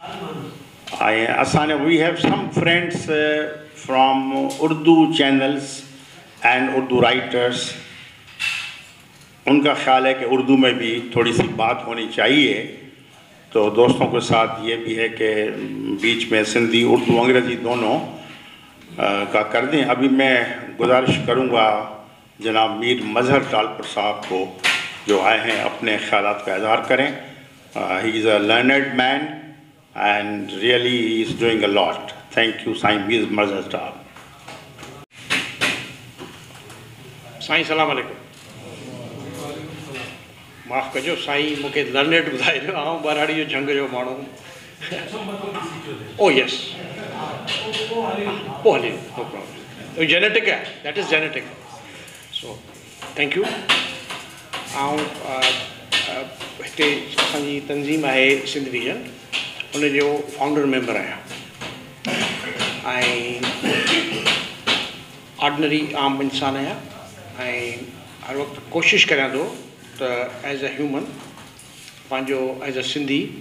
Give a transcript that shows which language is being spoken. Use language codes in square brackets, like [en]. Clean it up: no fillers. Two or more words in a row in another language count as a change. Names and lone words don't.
[en] We have some friends from Urdu channels and Urdu writers. [ur] ان کا خیال ہے کہ اردو میں بھی تھوڑی سی بات ہونی چاہیے، تو دوستوں کے ساتھ یہ بھی ہے کہ بیچ میں سندھی اردو انگریزی دونوں کا کر دیں. ابھی میں گزارش کروں گا جناب میر مظہر ٹالپر صاحب کو جو آئے ہیں اپنے خیالات کا اظہار کریں. [en] he is a learned man and really he is doing a lot. Thank you, Saint मीर मजहर साहब। [sd] साईं सलाम अलैकुम। माफ़ कजो साईं मूंखे लर्नेड ॿुधाए रहियो, आउं बराड़ी जो जंग जो माण्हू। [en] oh yes, [sd] पोइ हले, [en] No problem. [sd] जेनेटिक है, [en] That is genetic. So thank you. [sd] आउं हिते असांजी तंज़ीम आहे सिंध विजन, उन जो [en] founder member [sd] आहियां ऐं ऑर्डिनरी आम इंसान आहियां ऐं हर वक़्तु कोशिशि करियां थो त [en] as a human [sd] पंहिंजो [en] as a Sindhi